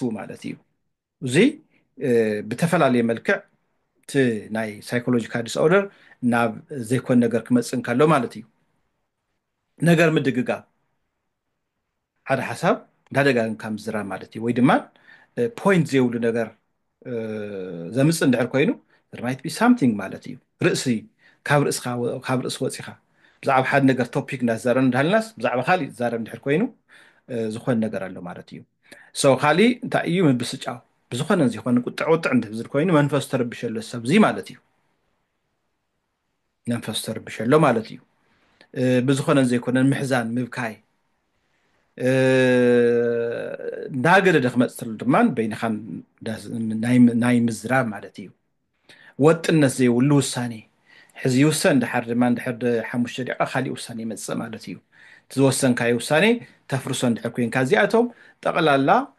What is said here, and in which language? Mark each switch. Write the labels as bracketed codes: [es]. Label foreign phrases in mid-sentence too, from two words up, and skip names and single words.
[ti] ማለት እዩ እዚ ብተፈላለየ መልክዕ እቲ ናይ [en] psychological disorder [ti] ናብ ዘይኮን ነገር ክመፅእ እንከሎ ማለት እዩ ነገር ምድግጋም ሓደ ሓሳብ እንዳደጋግምካ ምዝራብ ማለት እዩ ወይ ድማ ፖይንት ዘይብሉ ነገር ዘምፅእ እንድሕር ኮይኑ [en] there might be something [ti] ማለት እዩ ርእሲ ካብ ርእሲ ወፂኻ ብዛዕባ ሓደ ነገር ቶፒክ እንዳተዛረብና እንዳሃልናስ ብዛዕባ ካሊእ ዝዛረብ እንድሕር ኮይኑ ዝኾነ ነገር ኣሎ ማለት እዩ ሶ ካሊእ እንታይ እዩ ምብስጫው ብዝኾነ ዘይኮነ ቁጥዕ ቁጥዕ እንድህዝር ኮይኑ መንፈሱ ተረብሸሎ ሰብ እዚ ማለት እዩ መንፈሱ ተረብሸሎ ማለት እዩ ብዝኾነ ዘይኮነን ምሕዛን ምብካይ እንዳገደደ ክመፅእ ተሎ ድማ በይንኻ ናይ ምዝራብ ማለት እዩ ወጥነት ዘይብሉ ውሳኔ ሕዚ ይውሰን ድሓር ድማ እንድሕር 5 ደቂቓ ካሊእ ውሳኔ ይመፅእ ማለት እዩ እቲ ዝወሰንካዮ ውሳኔ ተፍርሶ እንድሕር ኮንካ እዚኣቶም ጠቕላላ